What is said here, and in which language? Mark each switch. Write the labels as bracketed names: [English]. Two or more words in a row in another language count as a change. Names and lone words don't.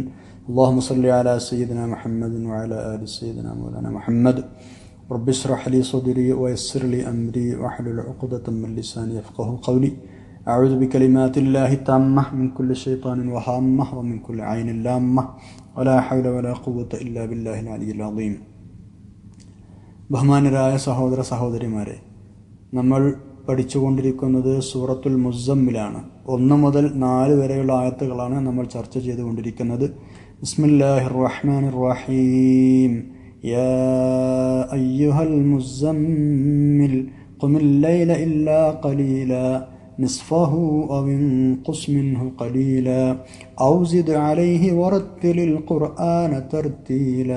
[Arabic] اللهم صل على سيدنا محمد وعلى آل سيدنا مولانا محمد. رب اشرح لي صدري ويسر لي أمري واحلل عقدة من لساني يفقهوا قولي. أعوذ بكلمات الله التامة من كل شيطان وهامة ومن كل عين لامة ولا حول ولا قوة إلا بالله العلي العظيم. [Malayalam] ബഹുമാനരായ സഹോദര സഹോദരിമാരെ, നമ്മൾ പഠിച്ചുകൊണ്ടിരിക്കുന്നത് സൂറത്തുൽ മുസ്സമ്മിലാണ്. 1 മുതൽ 4 വരെയുള്ള ആയത്തുകളാണ് നമ്മൾ ചർച്ച ചെയ്തുകൊണ്ടിരിക്കുന്നത്. [Arabic] بسم الله الرحمن الرحيم. يا أيها المزمل قم الليل إلا قليلا نصفه أو انقص منه قليلا أو زد عليه ورتل القرآن ترتيلا.